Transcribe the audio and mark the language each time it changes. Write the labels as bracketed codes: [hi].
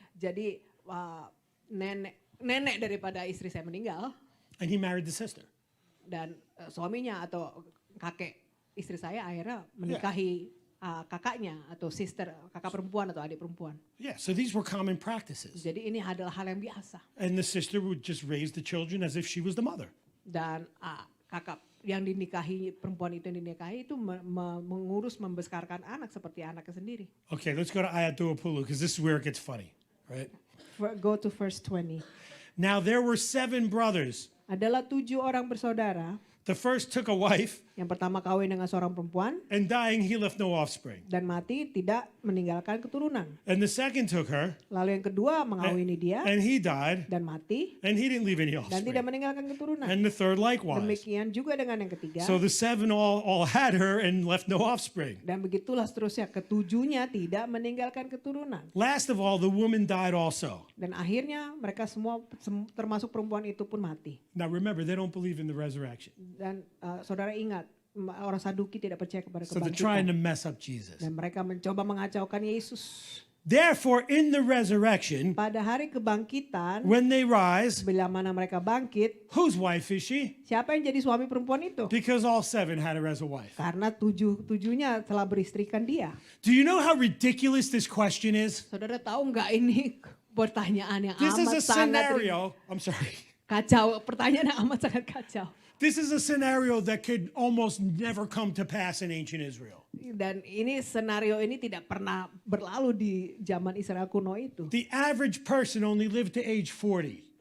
[id] Jadi nenek daripada istri saya meninggal [en] And he married the sister. [id] dan suaminya atau kakek istri saya akhirnya menikahi kakaknya atau kakak perempuan atau adik perempuan. [en] Yeah, so these were common practices. [id] Jadi ini adalah hal yang biasa. [en] And the sister would just raise the children as if she was the mother. [id] Dan kakak yang dinikahi, perempuan itu yang dinikahi itu mengurus, membesarkan anak seperti anaknya sendiri. [en] Okay, let's go to ayat 20 because this is where it gets funny, right? Go to verse 20. Now there were 7 brothers. [id] Adalah 7 orang bersaudara. [en] The first took a wife, [id] Yang pertama kawin dengan seorang perempuan [en] and dying, he left no offspring. [id] dan mati tidak meninggalkan keturunan. [en] And the second took her, [id] Lalu yang kedua mengawini dia [en] and he died, [id] dan mati [en] and he didn't leave any [id] dan tidak [en] offspring. [id] meninggalkan keturunan. [en] And the third likewise. [id] Demikian juga dengan yang ketiga. [en] So the 7 all had her and left no offspring. [id] Dan begitulah seterusnya, ketujuhnya tidak meninggalkan keturunan. [en] Last of all, the woman died also. [id] Dan akhirnya mereka semua termasuk perempuan itu pun mati. [en] Now remember, they don't believe in the resurrection. [id] Dan saudara ingat, orang Saduki tidak percaya kepada [en] So they're trying to [id] kebangkitan. [en] mess up Jesus. [id] Dan mereka mencoba mengacaukan Yesus. [en] Therefore, in the resurrection, [id] Pada hari kebangkitan, [en] when they rise, [id] bila mana mereka bangkit, [en] whose wife is she? [id] siapa yang jadi suami perempuan itu? [en] Because all 7 had her as a wife. [id] Karena tujuhnya telah beristrikan dia. [en] Do you know how ridiculous this question is? [id] Saudara tahu nggak ini pertanyaan yang [en] This is [id] amat [en] a [id] sangat [en] scenario. I'm sorry. [id] kacau. Pertanyaan yang amat sangat kacau. [en] This is a scenario that could almost never come to pass in ancient Israel. [id] Dan ini senario ini tidak pernah berlalu di zaman Israel kuno itu. [en] The average person only lived to age 40.